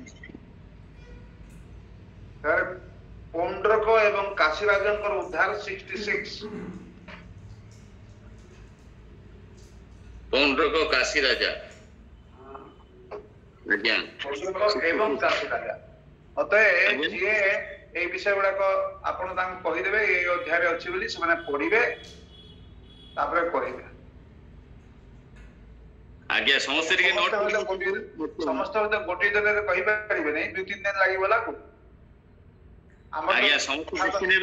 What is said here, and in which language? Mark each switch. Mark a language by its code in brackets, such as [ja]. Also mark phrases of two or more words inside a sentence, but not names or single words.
[or] ପୌଣ୍ଡ୍ରକ ଏବଂ କାଶୀରାଜଙ୍କର ଉଦ୍ଧାର 66। ପୌଣ୍ଡ୍ରକ କାଶୀ ରାଜା ଆଜ୍ଞା ଏବଂ କାଶୀ ରାଜା। ଅତଏବ ଯିଏ ଏଇ ବିଷୟ ଗୁଡ଼ାକ ଆପଣ ତାଙ୍କୁ କହିଦେବେ ଏଇ ଅଧ୍ୟାୟରେ ଅଛି ବୋଲି ସେମାନେ ପଢିବେ ତାପରେ କହିବେ। ଆଜ୍ଞା ସମସ୍ତେ ଟିକେ ନୋଟ୍ ସମସ୍ତେ ତ ଗୋଟିଏ ଦିନରେ କହିପାରିବେ ନାହିଁ, 2-3 ଦିନ ଲାଗିବ ଲାଗୁ। ଆଜ୍ଞା ସମସ୍ତେ ଦେଖି ନେବେ।